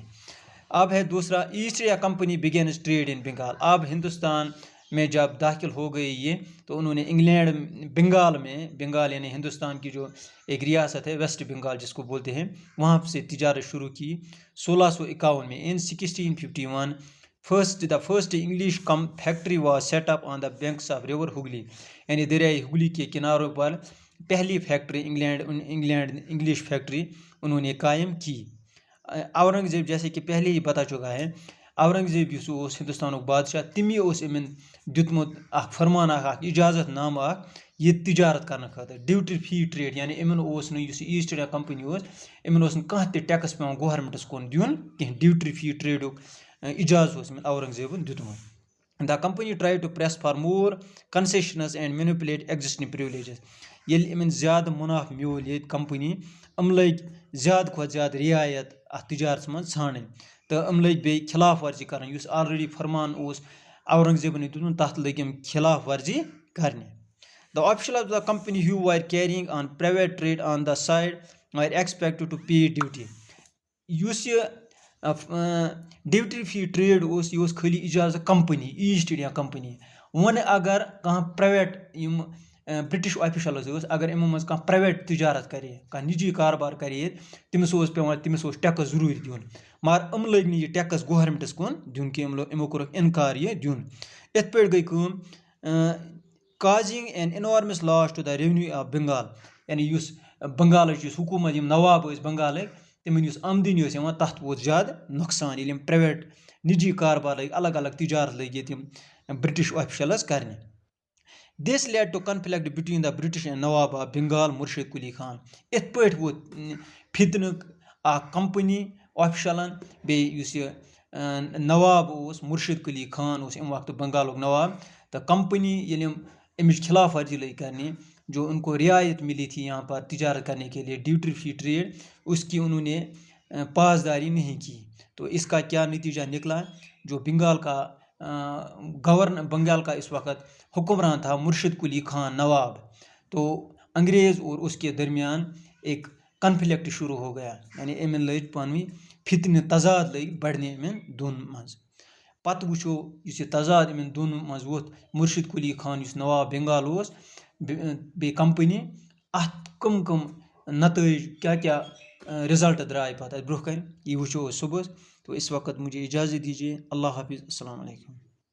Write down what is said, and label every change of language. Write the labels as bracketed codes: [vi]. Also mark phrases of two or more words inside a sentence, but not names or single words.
[ur] اب ہے دوسرا، [en] East India Company begins trade in Bengal. [ur] اب ہندوستان میں جب داخل ہو گئی یہ، تو انہوں نے انگلینڈ بنگال یعنی ہندوستان کی جو ایک ریاست ہے ویسٹ بنگال جس کو بولتے ہیں، وہاں سے تجارت شروع کی 1651 میں. [en] ان 1651 the first English factory was set up on the banks of river Hooghly، [ur] یعنی دریائے ہگلی کے کناروں پر پہلی فیکٹری انگلش فیکٹری انہوں نے قائم کی. [ks] اورنگزیب [ur] جیسے کہ پہلے ہی بتا چکا ہے، [ks] اورنگزیب یس ہندوستان بادشاہ، تمی امن دیتمت اخ فرمان اخ اجازت نامہ اخ یہ تجارت کرنے خاطر، [en] duty free trade, [ks] یعنی امن ایسٹ انڈیا کمپنی امن کانٛہہ تہِ ٹیکس پیوان گورنمنٹس کُن دیُن کینٛہہ، [en] duty free [ks] ٹریڈُک اجازت اورنگزیبن دیُتمُت. [en] The company tried to press for more concessions and manipulate existing privileges. [ks] ییٚلہِ یِمن زیادٕ منافع میوٗل ییٚتہِ کمپنی، یِم لٔگۍ زیادٕ کھۄتہٕ زیادٕ رعایت اتھ تجارتس منٛز ژھانڈٕنۍ تہٕ یِم لٔگۍ بیٚیہِ خلاف ورزی کرٕنۍ. یُس آلریڈی فرمان اوس اورنگزیبن دیُتمُت تتھ لٔگۍ یِم خلاف ورزی کرنہِ. [en] The officials of the company who were carrying on private trade on the side were expected to pay duty. [ks] یُس یہِ [en] duty free trade [ks] اوس، یہ اوس خٲلی اجازت کمپنی ایسٹ انڈیا کمپنی. وۄنۍ اگر کانٛہہ پرائیویٹ یِم [en] British officials [ks] ٲسۍ، اگر یِمو منٛز کانٛہہ پرائیویٹ تجارت کرے، کانٛہہ نجی کاربار کرے ییٚتہِ، تٔمِس اوس پیوان ٹیکس ضروٗری دیُن، مگر یِم لٔگۍ نہٕ یہِ ٹیکس گورنمنٹس کُن دیُن کینٛہہ، یِمو کوٚرُکھ انکار یہِ دیُن. یِتھ پٲٹھۍ گٔے کٲم [en] causing an enormous loss to the revenue of Bengal، [ks] یعنی یُس بنگالٕچ یُس حکوٗمت، یِم نواب ٲسۍ بنگالٕکۍ، تِمن یُس آمدنی ٲس یِوان تتھ ووت زیادٕ نۄقصان ییٚلہِ یِم پرائیویٹ نجی کاربار لٔگۍ، الگ الگ تجارت لٔگۍ ییٚتہِ یِم [en] British officials [ks] کرنہِ. [en] This led to conflict between the British and Nawab of Bengal Murshid Quli Khan. [ks] یِتھ پٲٹھۍ ووت فتنہٕ اکھ کمپنی آفیشلن بیٚیہِ یُس یہِ نواب اوس مُرشد قلی خان اوس امہِ وقتہٕ بنگالُک نواب، تہٕ کمپنی ییٚلہِ یِم امِچ خلاف ورزی لٔگۍ کرنہِ، [ur] جو ان کو رعایت ملی تھی یہاں پر تجارت کرنے کے لیے [en] duty free trade, [ur] اس کی انہوں نے پاسداری نہیں کی. تو اس کا کیا نتیجہ نکلا؟ جو بنگال کا اس وقت حکمران تھا مرشد قلی خان نواب، تو انگریز اور اس کے درمیان ایک کنفلکٹ شروع ہو گیا، یعنی [ks] امن لٔج پانوی فتنہ تضاد لٔگۍ بڑھنے امن دون منٛز. پتہٕ وٕچھو یُس یہِ تضاد امن دون منٛز ووت، مرشد قلی خان یُس نواب بنگال اوس بیٚیہِ کمپنی، اتھ کم نتائج کیا رزلٹ درائے پتہٕ برونٛہہ کَنہِ، یہ وٕچھو أسۍ صبحس. [ur] تو اس وقت مجھے اجازت دیجیے. اللہ حافظ. السلام علیکم.